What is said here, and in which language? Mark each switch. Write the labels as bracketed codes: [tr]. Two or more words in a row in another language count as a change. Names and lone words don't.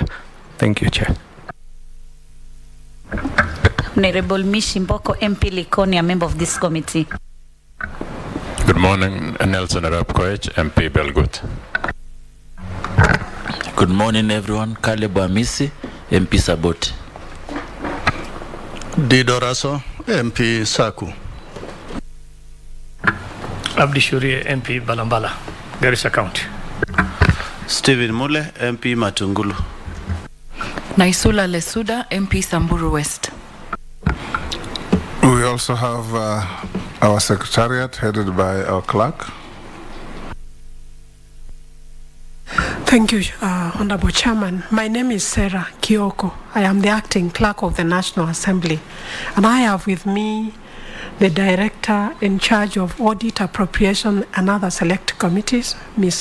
[en] Thank you, Chair. Honorable Mishi Mboko, MP Likoni, a member of this committee. Good morning, Nelson Arap Koech, MP Belgut. Good morning, everyone. Caleb Amisi, MP Saboti. Dido Raso, MP Saku. Abdi Shurie, MP Balambala, Garissa County. Stephen Mule, MP Matungulu. Naisula Lesuda, MP Samburu West. We also have our secretariat headed by our clerk. Thank you, Honorable Chairman. My name is Sarah Kioko. I am the acting clerk of the National Assembly, and I have with me the director in charge of audit, appropriation, and other select committees, Ms.